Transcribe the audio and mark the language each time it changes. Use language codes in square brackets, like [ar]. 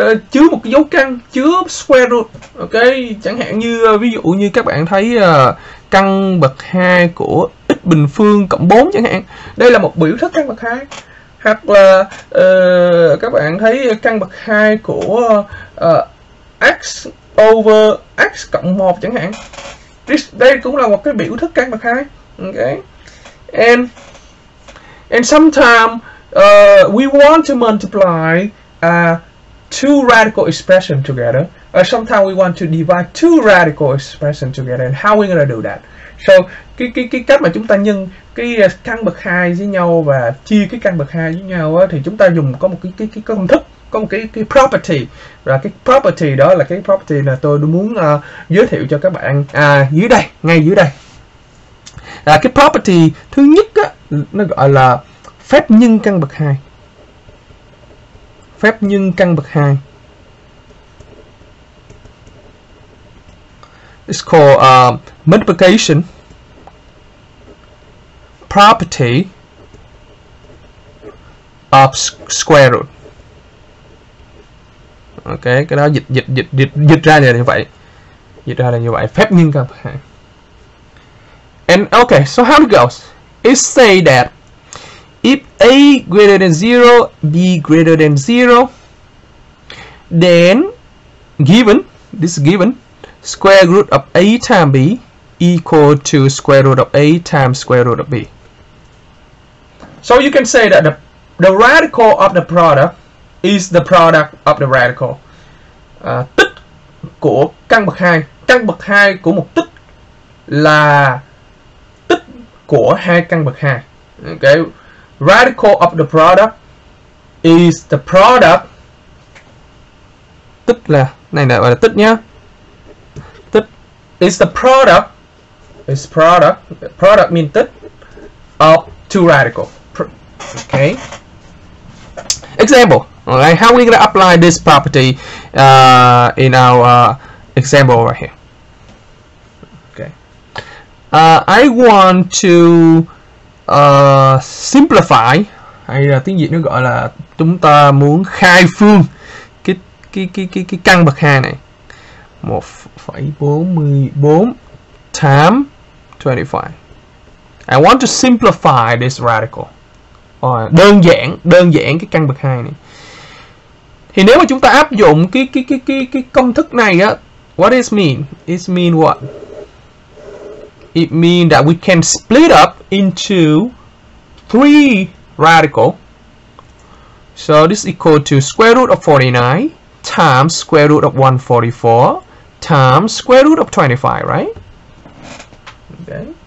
[vi] Chứa một cái dấu căn, chứa [en] square root. [vi] Ok, chẳng hạn như ví dụ như các bạn thấy căn bậc 2 của x bình phương cộng 4 chẳng hạn. Đây là một biểu thức căn bậc 2. Hoặc là các bạn thấy căn bậc 2 của x over x cộng 1 chẳng hạn. Đây cũng là một cái biểu thức căn bậc 2. Ok. [en] And sometimes we want to multiply two radical expressions together, or sometimes we want to divide two radical expressions together. And how we're gonna do that? [vi] So cái cách mà chúng ta nhân cái căn bậc 2 với nhau và chia cái căn bậc 2 với nhau á, thì chúng ta dùng có một cái công thức, có một cái property, và cái property đó là cái property là tôi muốn giới thiệu cho các bạn dưới đây, ngay dưới đây. Cái property thứ nhất á, nó gọi là phép nhân căn bậc 2. Phép nhân căn bậc 2. [en] It's called multiplication property of square root. [vi] Ok, cái đó dịch ra là như vậy. Dịch ra là như vậy, phép nhân căn bậc 2. [en] And okay, so how it goes? It say that if A greater than 0, B greater than 0, then given, this is given, square root of A times B equal to square root of A times square root of B. So you can say that the radical of the product is the product of the radical. [vi] Tích của căn bậc 2, căn bậc 2 của một tích là tích của hai căn bậc 2. [en] Okay, radical of the product is the product. [vi] Tích là này gọi là tích nhá. [en] Tích is the product. Is product. Product means tích of two radical. Okay. Example. Alright, how are we gonna apply this property in our example right here? Okay. I want to simplify, [vi] hay là tiếng Việt nó gọi là chúng ta muốn khai phương cái căn bậc 2 này. [en] 1,44 times 25. I want to simplify this radical. [vi] Đơn giản cái căn bậc 2 này. Thì nếu mà chúng ta áp dụng cái công thức này á, [en] what does it mean? It mean what? It means that we can split up into 3 radical. So this is equal to square root of 49 times square root of 144 times square root of 25, right? Okay.